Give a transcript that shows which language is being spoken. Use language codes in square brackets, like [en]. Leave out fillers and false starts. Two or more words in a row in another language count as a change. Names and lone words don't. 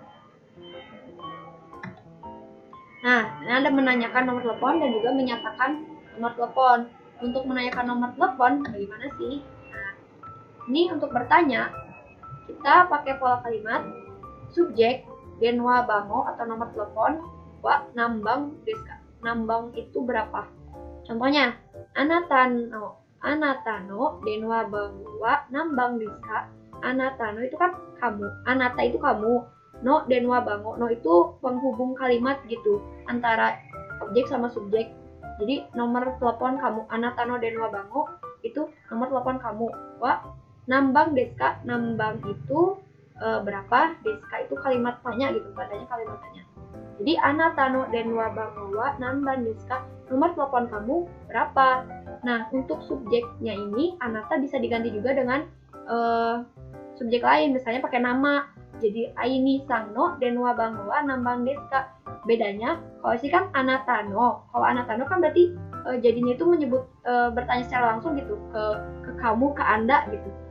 [id] Nah, ini Anda menanyakan nomor telepon dan juga menyatakan nomor telepon. Untuk menanyakan nomor telepon, bagaimana sih? Nah, ini untuk bertanya, kita pakai pola kalimat subjek, [ja] 電話番号 [id] atau nomor telepon, [ja] は何番ですか. [id] Nambang itu berapa? Contohnya, [ja] あなたの電話番号は何番ですか. あなたの [id] itu kan kamu, anata itu kamu, [ja] の電話番号, [id] no itu penghubung kalimat gitu antara objek sama subjek. Jadi nomor telepon kamu, [ja] あなたの電話番号 [id] itu nomor telepon kamu. [ja] は何番ですか, [id] nambang itu berapa, [ja] ですか [id] itu kalimat tanya gitu, padanya kalimat tanya. [ja] Jadi あなたの電話番号は何番ですか, [id] nomor telepon kamu berapa. Nah, untuk subjeknya ini anata bisa diganti juga dengan subjek lain, misalnya pakai nama. [ja] Jadi アイニさんの電話番号は何番ですか. [id] Bedanya kalau sih kan [ja] あなたの. [id] Kalau [ja] あなたの [id] kan berarti jadinya itu menyebut bertanya secara langsung gitu ke kamu, ke Anda gitu.